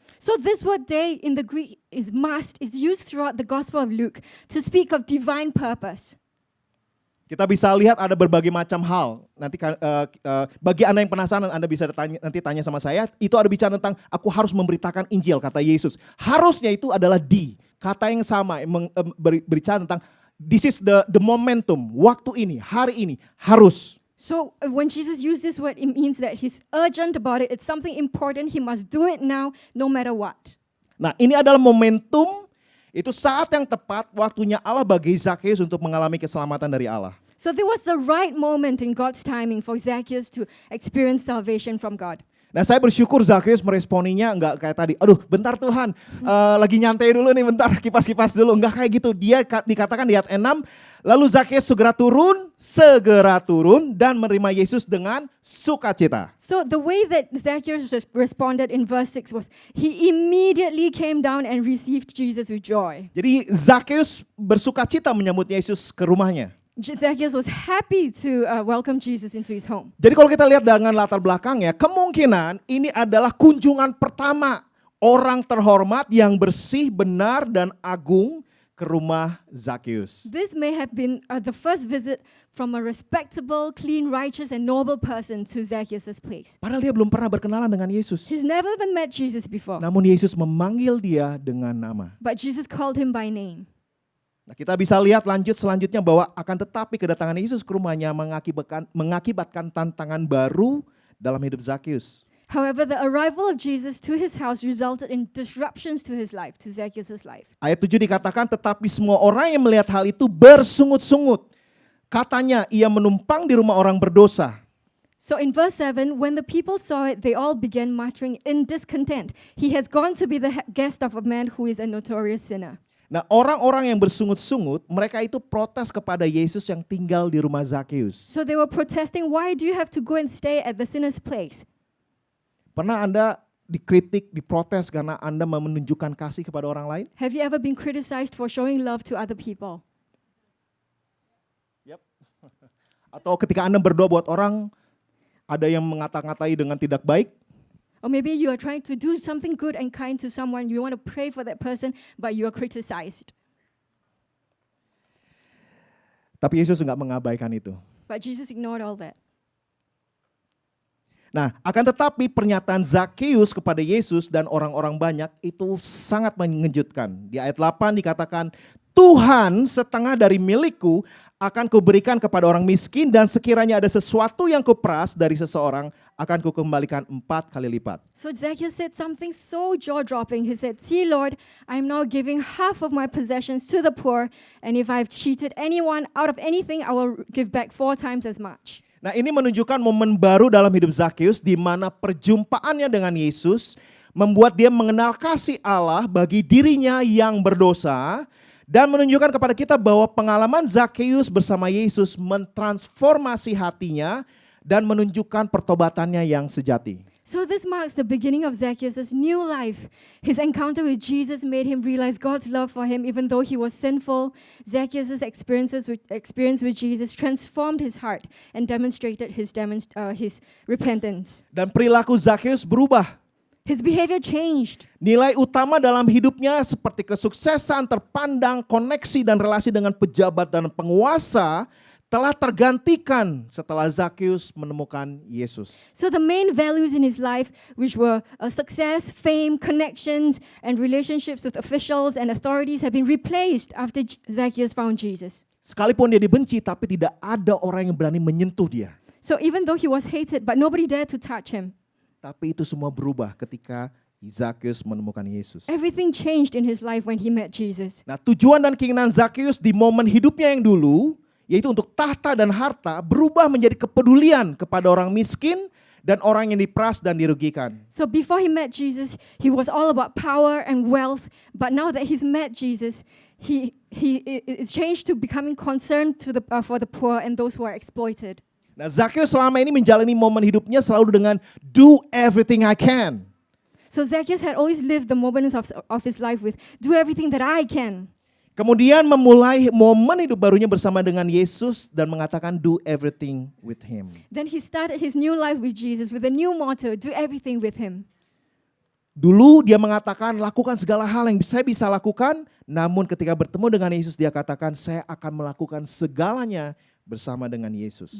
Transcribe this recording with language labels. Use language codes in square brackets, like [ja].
[en] So this word day in the Greek is used throughout the Gospel of Luke to speak of divine purpose. [id] Kita bisa lihat ada berbagai macam hal. Nanti bagi Anda yang penasaran, Anda bisa nanti tanya sama saya. Itu ada bicara tentang aku harus memberitakan Injil, kata Yesus. Harusnya itu adalah kata yang sama berbicara tentang [en] this is the momentum, [id] waktu ini, hari ini, harus. [en] So when Jesus used this word, it means that he's urgent about it. It's something important. He must do it now, no matter what. [id] Nah ini adalah momentum. Itu saat yang tepat waktunya Allah bagi Zakheus untuk mengalami keselamatan dari Allah. [en] So there was the right moment in God's timing for Zacchaeus to experience salvation from God. [id] Nah saya bersyukur Zakheus meresponinya enggak kayak tadi. Aduh bentar Tuhan, lagi nyantai dulu nih bentar, kipas-kipas dulu. Enggak kayak gitu, dia dikatakan di ayat 6. Lalu Zakheus segera turun dan menerima Yesus dengan sukacita. [en] So the way that Zacchaeus responded in verse 6 was he immediately came down and received Jesus with joy. [id] Jadi Zakheus bersukacita menyambut Yesus ke rumahnya. [en] Zacchaeus was happy to welcome Jesus into his home. [id] Jadi kalau kita lihat dengan latar belakangnya, kemungkinan ini adalah kunjungan pertama orang terhormat yang bersih, benar, dan agung ke rumah Zakheus. [en] This may have been the first visit from a respectable, clean, righteous, and noble person to Zacchaeus' place. [id] Padahal dia belum pernah berkenalan dengan Yesus. [en] He's never even met Jesus before. [id] Namun Yesus memanggil dia dengan nama. [en] But Jesus called him by name. [id] Nah, kita bisa lihat selanjutnya bahwa akan tetapi kedatangan Yesus ke rumahnya mengakibatkan tantangan baru dalam hidup Zakheus. [en] However, the arrival of Jesus to his house resulted in disruptions to his life, to Zacchaeus' life. [id] Ayat 7 dikatakan tetapi semua orang yang melihat hal itu bersungut-sungut. Katanya ia menumpang di rumah orang berdosa. [en] So in verse 7, when the people saw it, they all began muttering in discontent. He has gone to be the guest of a man who is a notorious sinner. [id] Nah, orang-orang yang bersungut-sungut, mereka itu protes kepada Yesus yang tinggal di rumah Zakheus. [en] So they were protesting, why do you have to go and stay at the sinner's place? [id] Pernah Anda dikritik, diprotes karena Anda menunjukkan kasih kepada orang lain? [en] Have you ever been criticized for showing love to other people? Yep. [id] Atau ketika Anda berdoa buat orang, ada yang mengata-ngatai dengan tidak baik? [en] Or maybe you are trying to do something good and kind to someone, you want to pray for that person, but you are criticized. [id] Tapi Yesus enggak mengabaikan itu. [en] But Jesus ignored all that. [id] Nah, akan tetapi pernyataan Zakheus kepada Yesus dan orang-orang banyak itu sangat mengejutkan. Di ayat 8 dikatakan, Tuhan setengah dari milikku akan kuberikan kepada orang miskin dan sekiranya ada sesuatu yang kuperas dari seseorang akan kukembalikan 4 kali lipat. [en] So Zacchaeus said something so jaw-dropping. He said, see Lord, I am now giving half of my possessions to the poor, and if I have cheated anyone out of anything, I will give back 4 times as much. [id] Nah ini menunjukkan momen baru dalam hidup Zakheus di mana perjumpaannya dengan Yesus membuat dia mengenal kasih Allah bagi dirinya yang berdosa dan menunjukkan kepada kita bahwa pengalaman Zakheus bersama Yesus mentransformasi hatinya dan menunjukkan pertobatannya yang sejati. [en] So this marks the beginning of Zacchaeus' new life. His encounter with Jesus made him realize God's love for him even though he was sinful. Zacchaeus' experience with Jesus transformed his heart and demonstrated his repentance. [id] Dan perilaku Zakheus berubah. [en] His behavior changed. [id] Nilai utama dalam hidupnya seperti kesuksesan, terpandang, koneksi dan relasi dengan pejabat dan penguasa telah tergantikan setelah Zakheus menemukan Yesus. [en] So the main values in his life, which were success, fame, connections, and relationships with officials and authorities, have been replaced after Zacchaeus found Jesus. [id] Sekalipun dia dibenci, tapi tidak ada orang yang berani menyentuh dia. [en] So even though he was hated, but nobody dared to touch him. [id] Tapi itu semua berubah ketika Zakheus menemukan Yesus. [en] Everything changed in his life when he met Jesus. [id] Nah, tujuan dan keinginan Zakheus di momen hidupnya yang dulu, yaitu untuk tahta dan harta, berubah menjadi kepedulian kepada orang miskin dan orang yang diperas dan dirugikan. [en] So before he met Jesus, he was all about power and wealth. But now that he's met Jesus, he is changed to becoming concerned for the poor and those who are exploited. [id] Nah, Zakheus selama ini menjalani momen hidupnya selalu dengan [en] do everything I can. So Zacchaeus had always lived the moments of his life with do everything that I can. [id] Kemudian memulai momen hidup barunya bersama dengan Yesus dan mengatakan [en] do everything with him. Then he started his new life with Jesus with a new motto, do everything with him. [id] Dulu dia mengatakan lakukan segala hal yang saya bisa lakukan, namun ketika bertemu dengan Yesus dia katakan saya akan melakukan segalanya bersama dengan Yesus.